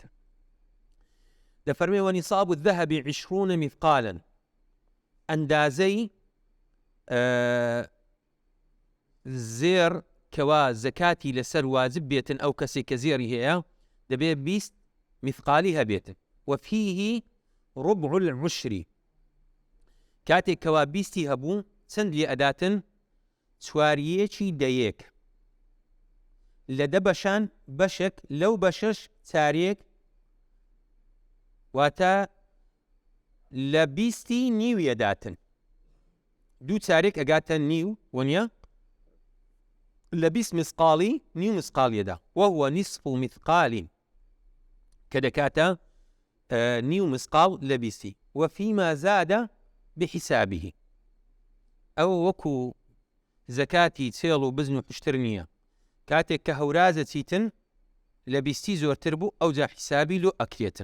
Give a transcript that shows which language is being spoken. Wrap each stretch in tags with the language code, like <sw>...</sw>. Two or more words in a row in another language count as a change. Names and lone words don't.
<ckb>دەفەرمێ</ckb> <ar>وەنیصاب الذهب 20 مثقالا،</ar> <ckb>ئەندازەی زێر کەوا زەکاتی لەسەر واجب بێتن ئەو کەسێک کە زێری هەیە دەبێ 20 مثقالی هەبێتن.</ckb> <ar>وفيه ربع العشر،</ar> <ckb>کاتێک کەوا 20 هەبوو چەند لێ ئەداتن؟ چواریەکی دەیەک، لە دە بەشان بەشێک، لەو بەشەش چارێک، واتە لە 20 نیویە داتن، دوو چارێک ئەگاتە نیو وەنیە لە 20 مسقاڵی نیو مسقاڵیەدا،</ckb> <ar>وهو نصف مثقال</ar> <ckb>کە دەکاتە نیو مسقاڵ لە 20.</ckb> <ar>وفيما زاد بحسابه،</ar> <ckb>ئەو وەکو زەکاتی چێڵ و بزن و پشتر نییە، کاتێک کە هەورازە چیتن لە 20 زۆرتر بوو ئەوجا حیسابی لۆ ئەکرێتن.</ckb>